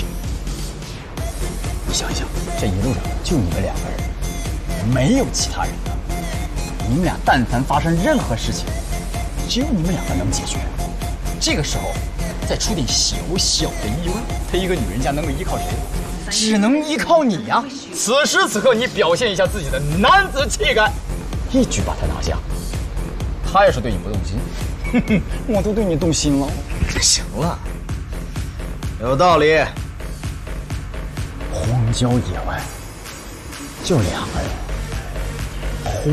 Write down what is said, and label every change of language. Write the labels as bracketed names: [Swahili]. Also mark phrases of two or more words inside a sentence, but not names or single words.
[Chinese] 你想一想，這一路上就你們兩個人，沒有其他人的。你們倆但凡發生任何事情，只有你們兩個能解決。這個時候再出點小小的意外，他一個女人家能夠依靠誰？只能依靠你呀！此時此刻，你表現一下自己的男子氣概，一舉把他拿下。他要是對你不動心，哼哼，我都對你動心了。行了，有道理。荒郊野外，就两个人。